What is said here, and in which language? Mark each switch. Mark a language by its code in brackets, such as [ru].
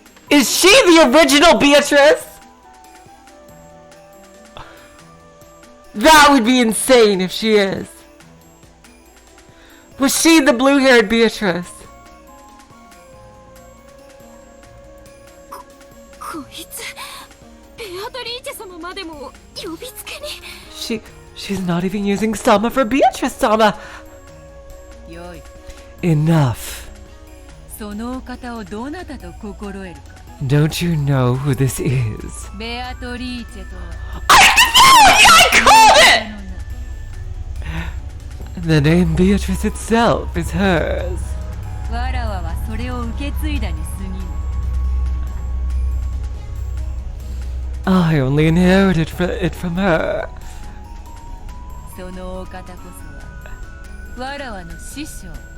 [en] Is she the original Beatrice? That would be insane if she is. Was she the blue-haired Beatrice? [ja] こいつ、ベアトリーチェ様までも呼びつけに。 [en] She's not even using Sama for Beatrice-sama. [ja] よい。 [en] Enough. [ja] そのお方をどなたと心得るか。 [en] Don't you know who this is? [ja] ベアトリーチェとは。 [en] I called it! The name Beatrice itself is hers. [ja] わらわはそれを受け継いだに過ぎぬ。 [en] I only inherited it from her. [ja] そのお方こそはわらわの師匠。